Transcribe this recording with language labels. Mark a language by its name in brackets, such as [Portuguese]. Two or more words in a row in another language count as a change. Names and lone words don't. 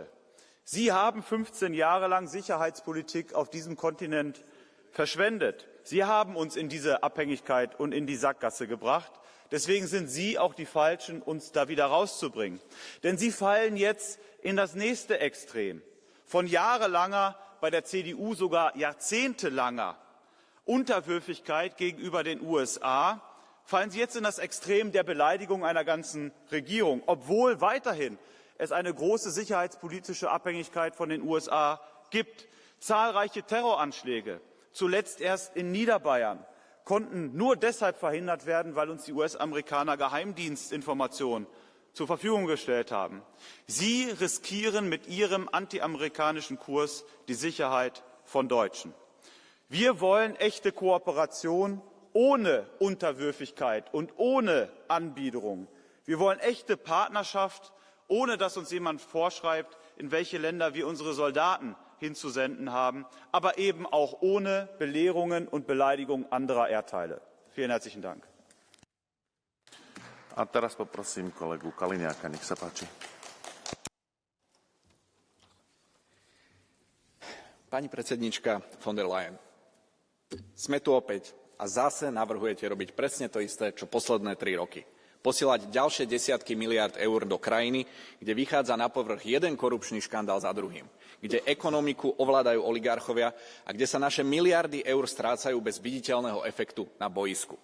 [German] Sie haben 15 Jahre lang Sicherheitspolitik auf diesem Kontinent verschwendet. Sie haben uns in diese Abhängigkeit und in die Sackgasse gebracht. Deswegen sind Sie auch die Falschen, uns da wieder rauszubringen. Denn Sie fallen jetzt in das nächste Extrem. Von jahrelanger, bei der CDU sogar jahrzehntelanger Unterwürfigkeit gegenüber den USA fallen Sie jetzt in das Extrem der Beleidigung einer ganzen Regierung, obwohl weiterhin es eine große sicherheitspolitische Abhängigkeit von den USA gibt. Zahlreiche Terroranschläge, zuletzt erst in Niederbayern, konnten nur deshalb verhindert werden, weil uns die US-Amerikaner Geheimdienstinformationen zur Verfügung gestellt haben. Sie riskieren mit Ihrem antiamerikanischen Kurs die Sicherheit von Deutschen. Wir wollen echte Kooperation ohne Unterwürfigkeit und ohne Anbiederung. Wir wollen echte Partnerschaft, ohne dass uns jemand vorschreibt, in welche Länder wir unsere Soldaten hinzusenden haben, aber eben auch ohne Belehrungen und Beleidigungen anderer Erdteile. Vielen herzlichen Dank. [Slovak] A teraz poprosím kolegu Kaliňáka, nech sa páči. Pani predsednička von der Leyen, sme tu opäť a zase navrhujete robiť presne to isté, čo posledné 3 roky. Posielať ďalšie desiatky miliárd eur do krajiny, kde vychádza na povrch jeden korupčný škandál za druhým, kde ekonomiku ovládajú oligarchovia a kde sa naše miliardy eur strácajú bez viditeľného efektu na boisku.